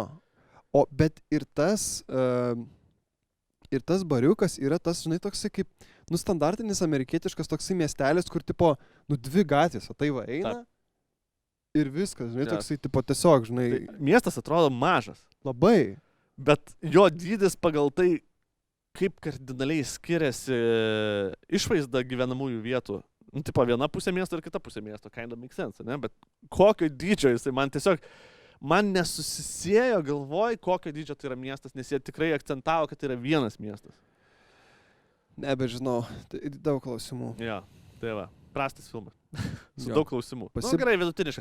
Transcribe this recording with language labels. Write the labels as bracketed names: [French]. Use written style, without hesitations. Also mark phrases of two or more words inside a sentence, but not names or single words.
[Lithuanian] Bet ir tas bariukas yra tas, žinai, toksai kaip, standartinis amerikietiškas toksai miestelis, kur, tipo, 2 gatvės, o tai va eina. Ir viskas, žinai, toksai, tipo, tiesiog, žinai... Tai miestas atrodo mažas. Labai. Bet jo dydis pagal tai, kaip kardinaliai skiriasi išvaizda gyvenamųjų vietų. Tipo, viena pusė miesto ir kita pusė miesto, [English] kind of make sense, [Lithuanian] ne? Bet kokio dydžio jisai, man nesusisėjo galvoj, kokio dydžio tai yra miestas, nes jie tikrai akcentavo, kad tai yra vienas miestas. Nebežinau, tai daug klausimų. Jo, tai va, prastas filmas. Su Jo. daug klausimų. Gerai, vidutiniška.